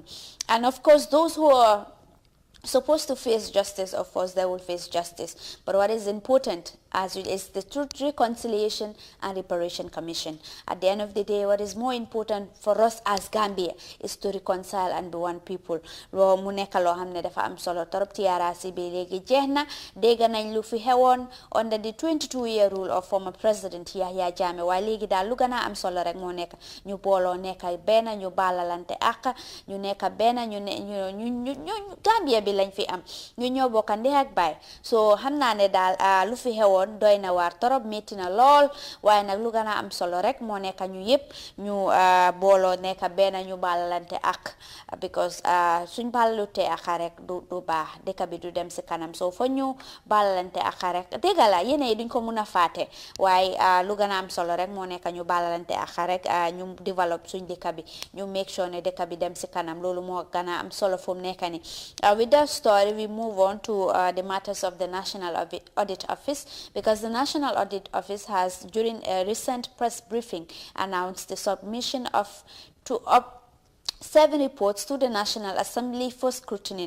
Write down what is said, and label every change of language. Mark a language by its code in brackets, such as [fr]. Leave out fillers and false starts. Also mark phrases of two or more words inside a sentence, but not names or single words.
[en] And of course, those who are supposed to face justice, of course they will face justice, but what is important as it is the Truth, Reconciliation and Reparation Commission. At the end of the day, what is more important for us as Gambia is to reconcile and be one people. [wo] Lo mu nekk loo xam ne dafa am solo torop. TRRC bi léegi jeex na, dégg nañ lu fi xewoon [en] under the 22-year rule of former President Yahya Jammeh, [wo] waaye léegi daal lu gën a am solo rek moo nekk ñu booloo nekk benn, ñu baalalante ak ñu nekk benn, ñu Gambia bi lañ fi am, ñu ñoo bokk ndey ak baay. So xam naa ne daal lu fi xewoon doy na waar torop, metti na lool, waaye nag lu gën a am solo rek moo nekk ñu yëpp ñu booloo nekk benn, ñu baalalante ak, because suñ baalalute ak rek du baax, dëkk bi du dem si kanam. So fa ñu baalalante ak rek, dëgg la yéen yi duñ ko mun a faate, waaye lu gën a am solo rek moo nekk ñu baalalante ak rek, ñu develop suñ dëkk bi, ñu [en] make sure [wo] ne dëkk bi dem si kanam. Loolu moo gën a am solo fu mu nekk ni. [en] With that story, we move on to the matters of the National Audit Office, because the National Audit Office has, during a recent press briefing, announced the submission of 7 reports to the National Assembly for scrutiny.